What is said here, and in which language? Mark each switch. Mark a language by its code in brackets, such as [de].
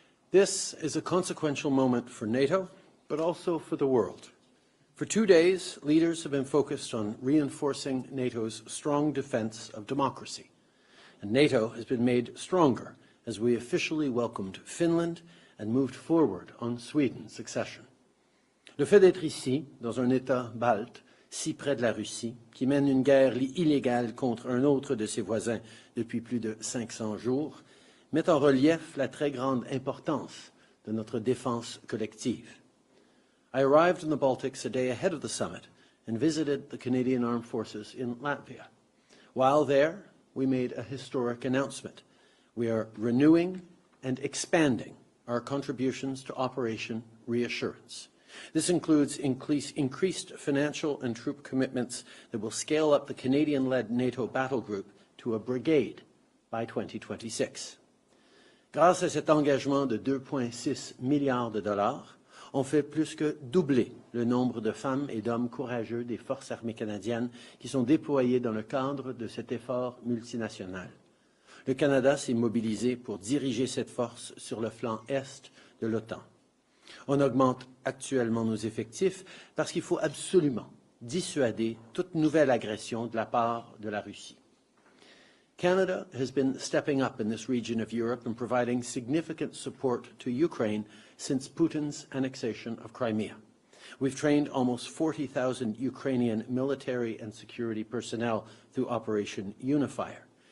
[en] This is a consequential moment for NATO, but also for the world. For 2 days, leaders have been focused on reinforcing NATO's strong defense of democracy. And NATO has been made stronger as we officially welcomed Finland and moved forward on Sweden's accession. [fr] Le fait d'être ici, dans un État balte, si près de la Russie, qui mène une guerre illégale contre un autre de ses voisins depuis plus de 500 jours, met en relief la très grande importance de notre défense collective. [en] I arrived in the Baltics a day ahead of the summit and visited the Canadian Armed Forces in Latvia. While there, we made a historic announcement. We are renewing and expanding our contributions to Operation Reassurance. This includes increased financial and troop commitments that will scale up the Canadian-led NATO battle group to a brigade by 2026. [fr] Grâce à cet engagement de 2,6 milliards de dollars, on fait plus que doubler le nombre de femmes et d'hommes courageux des forces armées canadiennes qui sont déployés dans le cadre de cet effort multinational. Le Canada s'est mobilisé pour diriger cette force sur le flanc est de l'OTAN. On augmente actuellement nos effectifs parce qu'il faut absolument dissuader toute nouvelle agression de la part de la Russie. [en] Canada has been stepping up in this region of Europe and providing significant support to Ukraine since Putin's annexation of Crimea. We've trained almost 40,000 Ukrainian military and security personnel through Operation Unifier.